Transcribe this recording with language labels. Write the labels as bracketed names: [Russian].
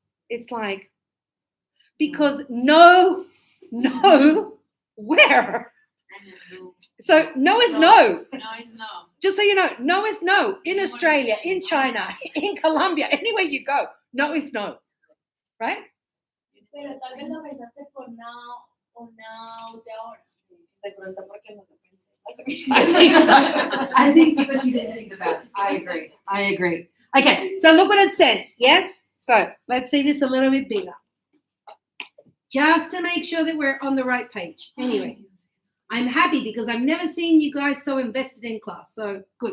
[English] It's like, because no, where? So no is no. No, it's no. Just so you know, no is no. In Australia, in China, in Colombia, anywhere you go, no is no. Right? [Spanish] Pero tal vez lo pensaste por now o now de ahora. De pronto porque no lo pensé. [English] I think so. I think because you didn't think about it. I agree. Okay, so look what it says. Yes? So let's see this a little bit bigger. Just to make sure that we're on the right page. Anyway, I'm happy because I've never seen you guys so invested in class. So good.